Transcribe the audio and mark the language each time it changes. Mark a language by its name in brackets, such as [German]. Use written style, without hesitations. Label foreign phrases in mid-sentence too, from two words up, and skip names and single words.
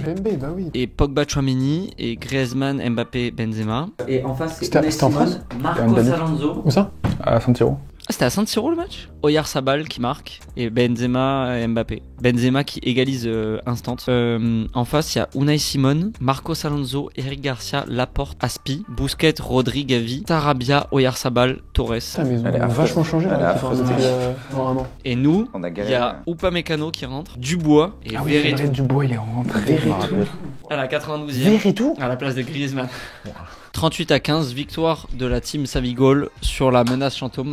[French] Kimpembe, bah oui. Et Pogba, Chouameni, et Griezmann, Mbappé, Benzema. Et en face, c'est C'était- Unai c'était en Simon, France Marcos Dani. Alonso. Où ça? À San Siro. Ah, c'était à San Siro le match? Oyarzabal qui marque et Benzema et Mbappé. Benzema qui égalise instant. En face, il y a Unai Simon, Marcos Alonso, Eric Garcia, Laporte, Aspi, Busquets, Rodri, Gavi, Sarabia, Oyarzabal, Torres. Putain, mais ils Elle est ont affreuse. vachement changé Elle est là, affreuse. depuis un an. Et nous, On a il galéré. y a Upamecano qui rentre, Dubois et Ah oui, Verretou Fred Dubois, il est rentré. à la 92e à la place de Griezmann. 38-15, victoire de la team Savigol sur la menace Chantôme.